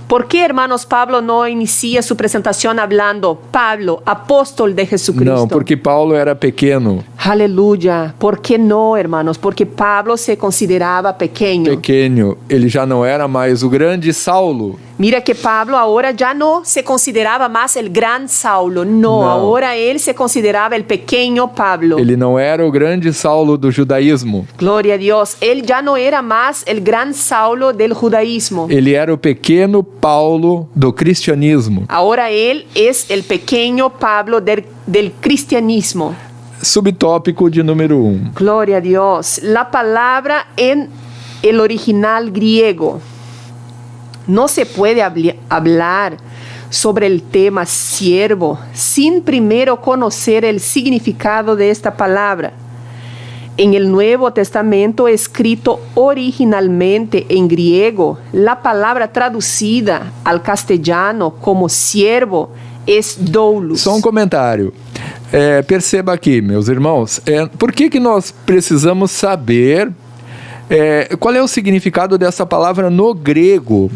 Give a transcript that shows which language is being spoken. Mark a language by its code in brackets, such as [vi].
[es] ¿Por qué, hermanos, Pablo no inicia su presentación hablando Pablo, apóstol de Jesucristo? [pt] Não, porque Paulo era pequeno. [es] Aleluya. ¿Por qué no, hermanos? Porque Pablo se consideraba pequeño. [pt] Pequeno, ele já não era mais o grande Saulo. [es] Mira que Pablo ahora ya no se consideraba más el gran Saulo. No, No. ahora él se consideraba el pequeño Pablo. [pt] Ele não era o grande Saulo do judaísmo. [es] Gloria a Dios. Él ya no era más el gran Saulo del judaísmo. [pt] Ele era o pequeno Paulo do cristianismo. [es] Ahora él es el pequeño Pablo del cristianismo. [pt] Subtópico de número 1. [es] Gloria a Dios. La palabra en el original griego. No se puede hablar sobre el tema siervo sin primero conocer el significado de esta palabra. En el Nuevo Testamento, escrito originalmente en griego, la palabra traducida al castellano como siervo es doulos. [pt] Só um comentário. Perceba aqui, meus irmãos, por que nós precisamos saber qual é o significado dessa palavra no grego?